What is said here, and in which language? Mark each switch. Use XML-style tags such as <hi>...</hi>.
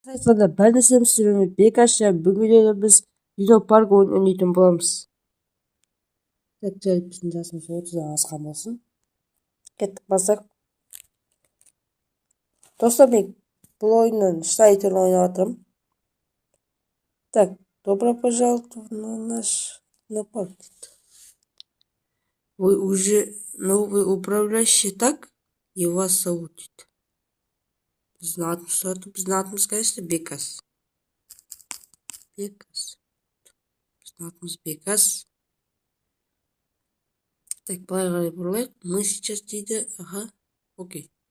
<kk>айтқанда бір нәрсеміз түсіреміз. Бекашша бүгін біз Лунопарк ойынын ойнайтын боламыз. Так, жарайды, біздің жасымыз 30-дан асқан болсын. Кеттік, бастайық. Достар, мен бұл ойынның Штайтер ойнап жатырмын.</kk> <ru>Так, добро пожаловать на наш Лунопарк. Вы уже новый управляющий, так? И вас зовут.</ru> <kk>Біздің атымыз, конечно, Бекас. Бекас. Біздің атымыз Бекас. Так, былай қарай бұрылайық.</kk> <ru>Мы сейчас</ru> <kk>дейді. Ага, окей.</kk>